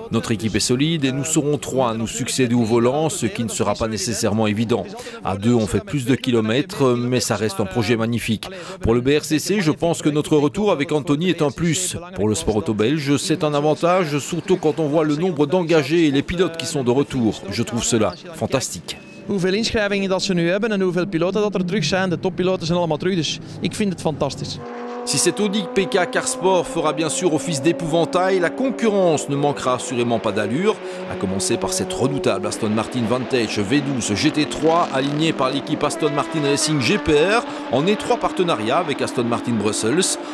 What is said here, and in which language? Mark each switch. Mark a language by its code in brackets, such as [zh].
[fr] Notre équipe est solide et nous serons 3 à nous succéder au volant, ce qui ne sera pas nécessairement évident. À 2, on fait plus de kilomètres, mais ça reste un projet magnifique. Pour le BRCC, je pense que notre retour avec Anthony est un plus. Pour le sport auto belge, c'est un avantage, surtout quand on voit le nombre d'engagés et les pilotes qui sont de retour. Je trouve cela fantastique. [nl] Hoeveel inschrijvingen dat ze nu hebben en hoeveel piloten dat er terug zijn. De toppiloten zijn allemaal terug, dus ik vind het fantastisch. [fr] Si cette Audi PK Carsport fera bien sûr office d'épouvantail, la concurrence ne manquera assurément pas d'allure, à commencer par cette redoutable Aston Martin Vantage V12 GT3 alignée par l'équipe Aston Martin Racing GPR en étroit partenariat avec Aston Martin Brussels.